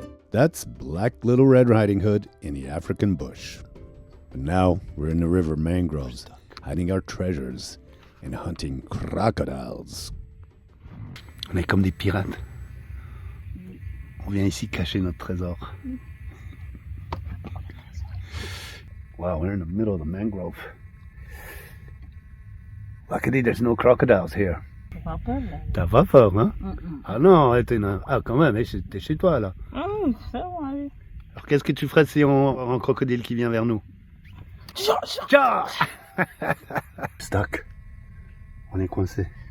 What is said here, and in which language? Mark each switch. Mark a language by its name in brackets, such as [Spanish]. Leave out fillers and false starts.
[English] That's Black Little Red Riding Hood in the African bush. But now we're in the river Mangroves, hiding our treasures and hunting crocodiles. [French] On est comme des pirates. On vient ici cacher notre trésor. [English] Wow, we're in the middle of the mangrove. Luckily, there's no crocodiles here. [French] T'as pas peur, hein? Ah non, quand même, t'es chez toi là. Alors qu'est-ce que tu ferais si on a un crocodile qui vient vers nous? Stuck. On est coincé.